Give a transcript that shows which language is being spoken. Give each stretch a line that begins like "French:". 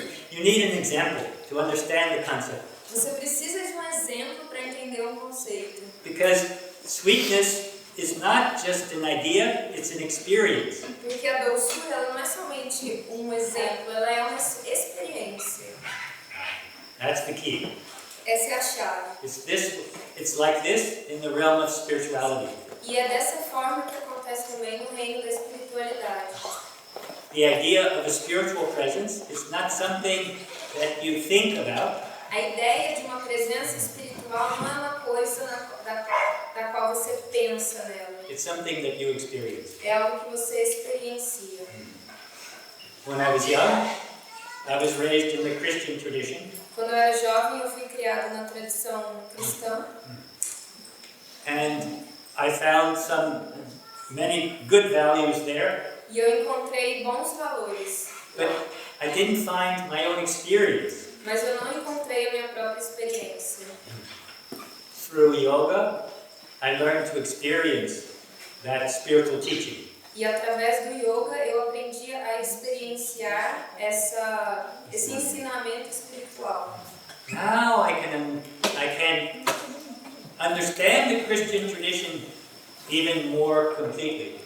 English: You need an example to understand the concept.
Portuguese: Você precisa de um exemplo para entender um conceito.
English: Because sweetness is not just an idea, it's an experience.
Portuguese: Porque a doçura ela não é somente um exemplo, ela é uma experiência.
English: That's the key.
Portuguese: Essa é a chave.
English: It's like this in the realm of spirituality.
Portuguese: E é dessa forma que acontece também no reino da espiritualidade.
English: The idea of a spiritual presence is not something that you think about.
Portuguese: A ideia de uma presença espiritual não é uma coisa da qual você pensa nela.
English: It's something that you experience.
Portuguese: É algo que você experiencia.
English: When I was young, I was raised in the Christian tradition.
Portuguese: Quando eu era jovem, eu fui criado na tradição cristã.
English: And I found many good values there.
Portuguese: E eu encontrei bons valores.
English: But I didn't find my own experience.
Portuguese: Mas eu não encontrei a minha própria experiência.
English: Through yoga, I learned to experience that spiritual teaching.
Portuguese: E através do yoga eu aprendi a experienciar esse ensinamento espiritual.
English: Now I can understand the Christian tradition even more completely.